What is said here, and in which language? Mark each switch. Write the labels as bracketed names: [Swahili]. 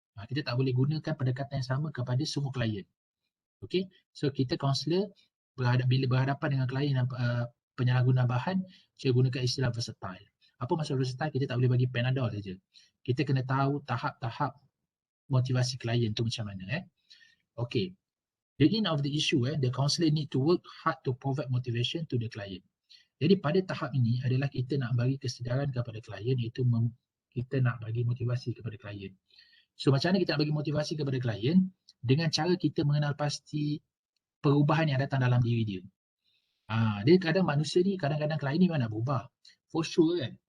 [Malay] Kita tak boleh gunakan pendekatan yang sama kepada semua klien. Okay, so kita kaunselor bila berhadapan dengan klien penyalahguna bahan, saya gunakan istilah versatile. Apa maksud versatile? Kita tak boleh bagi Panadol saja. Kita kena tahu tahap-tahap motivasi klien tu macam mana. [English] Okay, the end of the issue, the counselor need to work hard to provide motivation to the client. [Malay] Jadi pada tahap ini adalah kita nak bagi kesedaran kepada klien, iaitu kita nak bagi motivasi kepada klien. So macam mana kita nak bagi motivasi kepada klien? Dengan cara kita mengenal pasti perubahan yang datang dalam diri dia. Dia kadang manusia ni, kadang-kadang klien ni memang nak berubah. [English] For sure [Malay] kan.